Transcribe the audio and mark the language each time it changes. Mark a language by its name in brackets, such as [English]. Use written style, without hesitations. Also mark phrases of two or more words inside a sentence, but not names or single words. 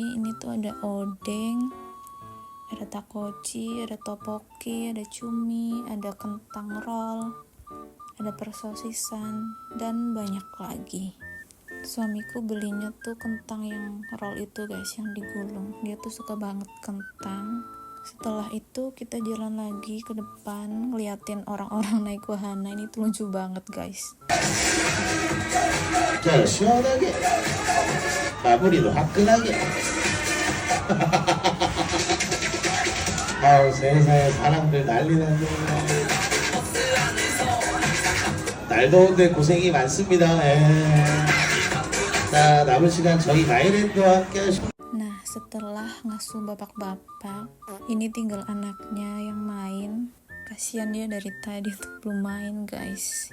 [Indonesian] Ini tuh ada odeng, ada takoci, ada topoki, ada cumi, ada kentang roll, ada persosisan, dan banyak lagi. Suamiku belinya tuh kentang yang roll itu guys, yang digulung. Dia tuh suka banget kentang. Setelah itu kita jalan lagi ke depan, ngeliatin orang-orang naik wahana. Ini tuh lucu banget guys. [Korean] 자, 시원하게 마무리도 화끈하게. 아우 세상에 사람들 난리 났네. 날 더운데 고생이 많습니다. 자, 남은 시간 저희 마이랜드와 함께 하시고. [Indonesian] Nah setelah ngasuh bapak-bapak, ini tinggal anaknya yang main. Kasian dia dari tadi tuh belum main guys.